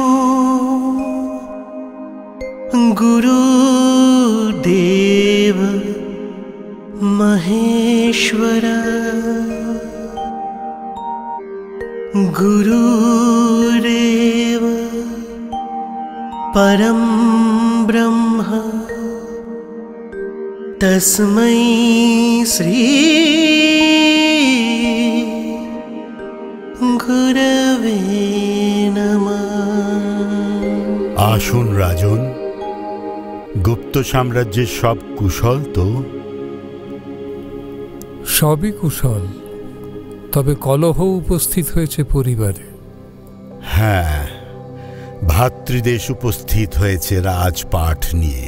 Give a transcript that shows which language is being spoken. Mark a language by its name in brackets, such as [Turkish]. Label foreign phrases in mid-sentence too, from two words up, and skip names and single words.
[Sanskrit] गुरुदेव महेश्वर गुरुरेव परम ब्रह्म तस्मै श्री गुरवे नमः। [Bangla] আসুন রাজন, গুপ্ত সাম্রাজ্যের সব কুশল তো? সবই কুশল, তবে কলহ উপস্থিত হয়েছে পরিবারে। হ্যাঁ, ভাতৃদেশ উপস্থিত হয়েছে রাজপাঠ নিয়ে।